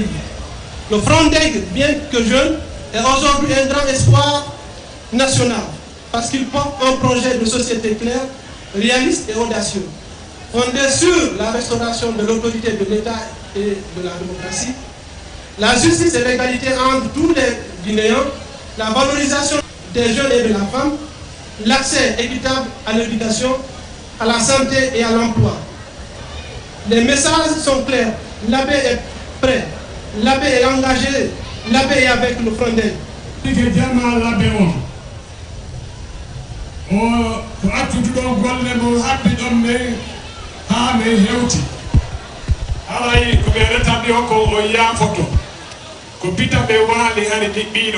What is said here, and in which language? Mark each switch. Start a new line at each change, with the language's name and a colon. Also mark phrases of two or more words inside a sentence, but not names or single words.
French: Le Frondeg, bien que jeune, est aujourd'hui un grand espoir national, parce qu'il porte un projet de société clair, réaliste et audacieux, fondé sur la restauration de l'autorité de l'État et de la démocratie, la justice et l'égalité entre tous les Guinéens, la valorisation des jeunes et de la femme, l'accès équitable à l'éducation, à la santé et à l'emploi. Les messages sont clairs, l'abbé est prêt, l'abbé est engagé, l'abbé est avec le Frondeg.
Fula: ko attude ɗo golle mo habbi ɗon ne ha ne hewti alay ko ɓe retaɓe o ko o yaafoto ko pita ɓe waali hari ɗiɓɓiɗo